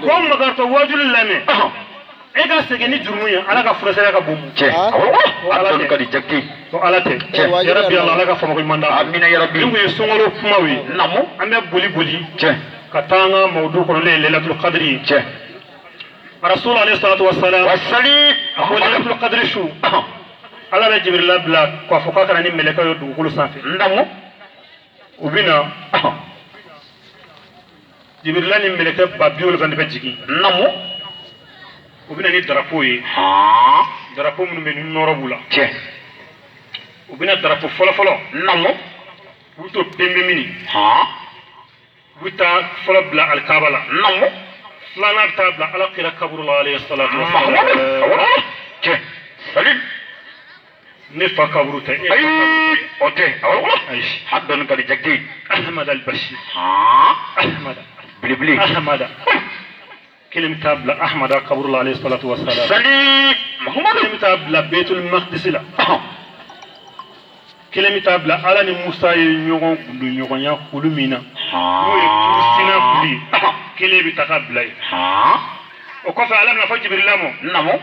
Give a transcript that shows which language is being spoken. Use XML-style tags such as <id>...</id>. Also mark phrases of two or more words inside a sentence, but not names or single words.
<bm>ko makartɔ wajulu lamɛn e ka segin ni jurumu ye ala ka furasɛya ka bon cɛ awɔ a dɔnni ka di jakite ko ala tɛ yarabi ala ka famako ɲuman d'a ma amina yarabi nin kun ye sunkalo kumaw ye Naamu. an bɛ boli boli cɛ ka taa an ka mawudu kɔnɔ ne ye</bm> <ar>ليلة القدر</ar> <bm>ye cɛ</bm> <ar>رسول عليه الصلاة والسلام</ar> <bm>wasali a ko</bm> <ar>ليلة القدر</ar> <bm>su ala bɛ jibrila bila k'a fɔ k'a kana ni mɛlɛkɛ ye dugukolo sanfɛ Naamu. u bɛ na jibrila ni mɛlɛkɛ ba 70 bɛ jigin Naamu. u bɛ na ni darapo ye darapo minnu bɛ ni nɔrɔ b'u la cɛ u bɛ na darapo fɔlɔfɔlɔ Naamu. u bɛ to bɛnbɛn mini u bɛ taa fɔlɔ bila alikaba la Naamu. filanan bɛ taa bila alakira kaburu la</bm> <ar>عليه الصلاة والسلام</ar> <bm>cɛ sali ne fa kaburu tɛ e ayi o tɛ awɔ ayi a dɔnni ka di jakite ahmad al-bashir ahmad belebele ahmada kelen bɛ taa bila ahmada kaburu la</bm> <ar>عليه الصلاة والسلام</ar> <bm>sali mahamadu kelen bɛ taa bila baitul maqdis la kelen bɛ taa bila ala ni musa ye ɲɔgɔn gundu ɲɔgɔnya kulu min na n'o ye turu sina kulu ye kelen bɛ taa bila yen o kɔfɛ ala bɛna fɔ jibrila ma Naamu.</bm>